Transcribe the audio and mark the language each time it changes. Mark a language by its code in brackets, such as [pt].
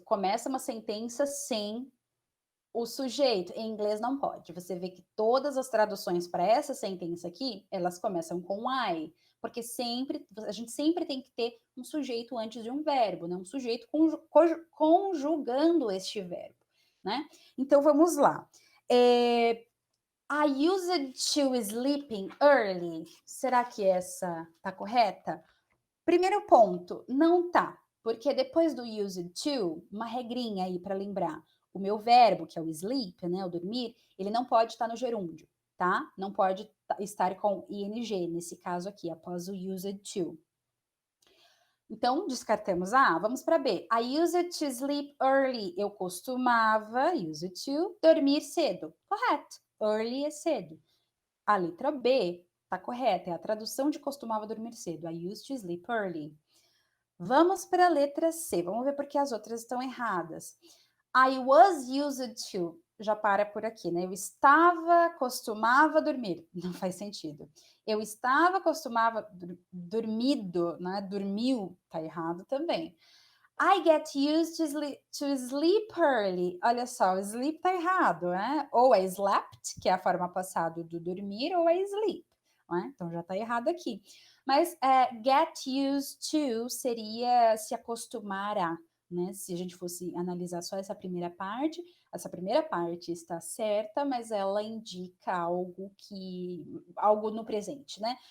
[pt] Começa uma sentença sem o sujeito. Em inglês, não pode. Você vê que todas as traduções para essa sentença aqui, elas começam com I. Porque a gente sempre tem que ter um sujeito antes de um verbo, né? Um sujeito conjugando este verbo, né? Então, vamos lá. [en] I used to sleeping early. [pt] Será que essa tá correta? Primeiro ponto, não tá, porque depois do used to, uma regrinha aí para lembrar, o meu verbo, que é o sleep, né, o dormir, ele não pode estar no gerúndio, tá? Não pode estar com ing, nesse caso aqui, após o used to. Então, descartamos a A, vamos para B. [en] I used to sleep early. [pt] Eu costumava, used to, dormir cedo. Correto. Early é cedo. A letra B tá correta, é a tradução de costumava dormir cedo. [en] I used to sleep early. [pt] Vamos para a letra C. Vamos ver porque as outras estão erradas. [en] I was used to. [pt] Já para por aqui, né? Eu estava, costumava dormir. Não faz sentido. Eu estava, costumava, dormido, né? Dormiu, tá errado também. [en] I get used to sleep early. [pt] Olha só, sleep tá errado, né? Ou é slept, que é a forma passada do dormir, ou é sleep, né? Então já tá errado aqui. Mas get used to seria se acostumar a, né? Se a gente fosse analisar só essa primeira parte está certa, mas ela indica algo no presente, né?